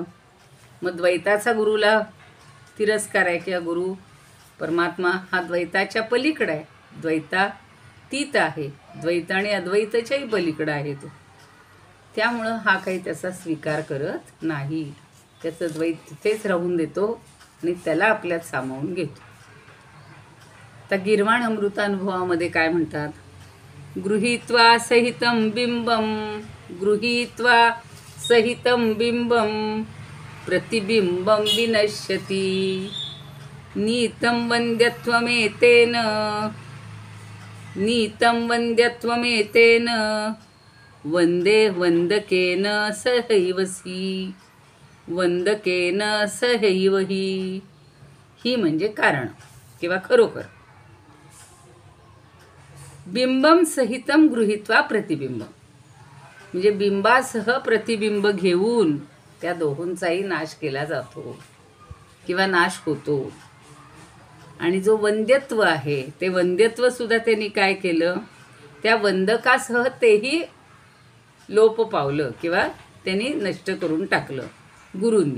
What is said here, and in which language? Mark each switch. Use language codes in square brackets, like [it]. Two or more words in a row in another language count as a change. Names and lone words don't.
[mr] मग द्वैताचा गुरुला तिरस्कार आहे किंवा गुरु परमात्मा हा द्वैताच्या पलीकडे आहे, द्वैतातीत आहे, द्वैत आणि अद्वैताच्याही पलीकडे आहे तो. त्यामुळं हा काही त्याचा स्वीकार करत नाही. त्याचं द्वैत तिथेच राहून देतो आणि त्याला आपल्यात सामावून घेतो. तर गिर्वाण अमृतानुभवामध्ये काय म्हणतात? [sa] गृहीत्वा सहितं बिंबम, गृहीत्वा सहितं बिंबम प्रतिबिंबं विनश्यति नीतं वन्द्यत्वमेतेन, नीतं वन्द्यत्वमेतेन वन्दे वन्दकेन सहैवसी, वन्दकेन सहैवही. [mr] ही म्हणजे कारण किंवा खरोखर. [sa] बिंबम सहितं गृहीत्वा प्रतिबिंब [mr] म्हणजे बिंबासह प्रतिबिंब घेऊन त्या दोहोंचाही नाश केला जातो किंवा नाश होतो. आणि जो वंद्यत्व आहे ते वंद्यत्व सुद्धा त्यांनी काय केलं? त्या वंदकासह तेही लोप पावलं किंवा त्यांनी नष्ट करून टाकलं गुरूंनी.